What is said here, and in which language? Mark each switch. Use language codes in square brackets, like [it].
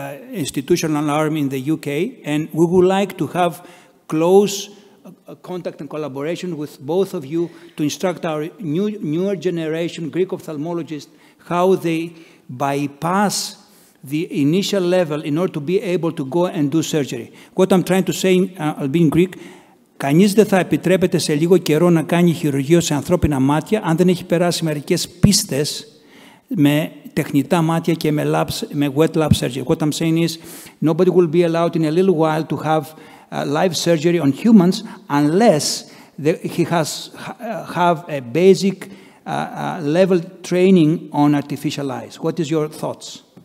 [en] institutional arm in the UK, and we would like to have close contact and collaboration with both of you to instruct our newer generation Greek ophthalmologists how they bypass the initial level in order to be able to go and do surgery. What I'm trying to say, I'll be in Greek, [el] κανείς δεν θα επιτρέπεται σε λίγο καιρό να κάνει χειρουργείο σε ανθρώπινα μάτια αν δεν έχει περάσει μερικές πίστες με τεχνητά μάτια και με wet lab surgery. [en] What I'm saying is nobody will be allowed in a little while to have live surgery on humans unless he has have a basic level training on artificial eyes. What is your thoughts?